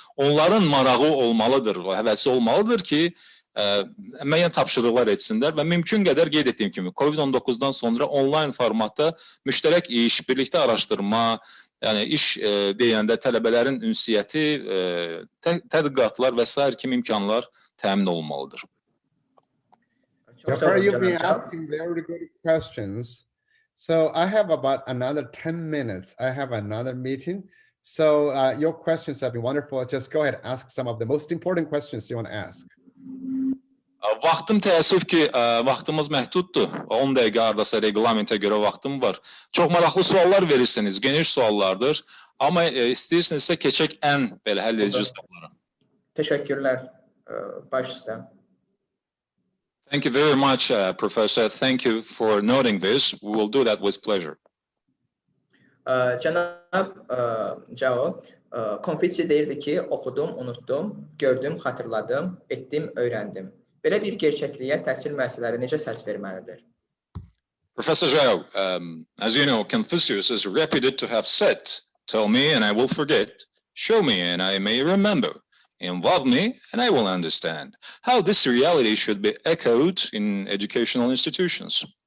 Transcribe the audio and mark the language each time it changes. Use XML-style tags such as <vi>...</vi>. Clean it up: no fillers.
<az>Onların marağı olmalıdır, həvəsi olmalıdır ki, müəyyən tapşırıqlar etsinlər və mümkün qədər qeyd etdiyim kimi COVID-19-dan sonra onlayn formatda müştərək iş, birlikdə araşdırma, yəni iş deyəndə tələbələrin ünsiyyəti, tədqiqatlar və s. kimi imkanlar təmin olunmalıdır.</az> <en>You've been asking very good questions. So I have about another 10 minutes. I have another meeting. So your questions have been wonderful. Just go ahead and ask some of the most important questions you want to ask.</en> <az>Vaxtım təəssüf ki, vaxtımız məhduddur. 10 dəqiqə ardasa reglamentə görə vaxtım var. Çox maraqlı suallar verirsiniz, geniş suallardır. Amma istəyirsinizsə keçək ən belə həll edici suallara. Təşəkkürlər, baş üstə.</az> <en>Thank you very much, Professor. Thank you for noting this. We will do that with pleasure.</en> <az>Cənab Jao, Konfutsi deyirdi ki, oxudum, unutdum, gördüm, xatırladım, etdim, öyrəndim. Belə bir gerçəkliyə təhsil müəssisələri necə səs verməlidir?</az> <en>Professor Jao, as you know, Confucius is reputed to have said, "Tell me and I will forget, show me and I may remember, involve me and I will understand." How this reality should be echoed in educational institutions?</en>